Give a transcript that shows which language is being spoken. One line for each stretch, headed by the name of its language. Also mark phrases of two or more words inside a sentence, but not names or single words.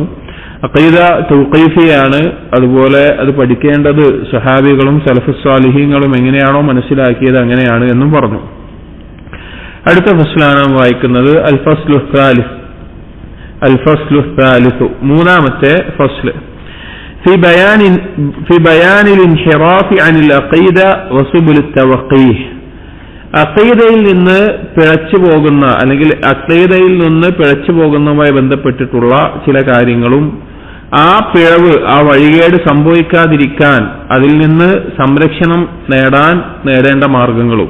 Malayalam: അഖീദ തൗഖീഫിയാണ്, അതുപോലെ അത് പഠിക്കേണ്ടത് സഹാബികളും സലഫുസ് സാലിഹീങ്ങളും എങ്ങനെയാണോ മനസ്സിലാക്കിയത് അങ്ങനെയാണ് എന്നും പറഞ്ഞു. അടുത്ത ഫസ്ലാണ് വായിക്കുന്നത് അൽ-ഫസ്ലു الثالث, മൂന്നാമത്തെ ഫസ്ല്.
Arabic: في بيان الانحراف عن العقيدة وسبل التوقيه.
Malayalam: അഖീദയിൽ നിന്ന് പിഴച്ചു പോകുന്ന, അല്ലെങ്കിൽ അഖീദയിൽ നിന്ന് പിഴച്ചു പോകുന്നതുമായി ബന്ധപ്പെട്ടിട്ടുള്ള ചില കാര്യങ്ങളും ആ പിഴവ്, ആ വഴികേട് സംഭവിക്കാതിരിക്കാൻ അതിൽ നിന്ന് സംരക്ഷണം നേടേണ്ട മാർഗങ്ങളും.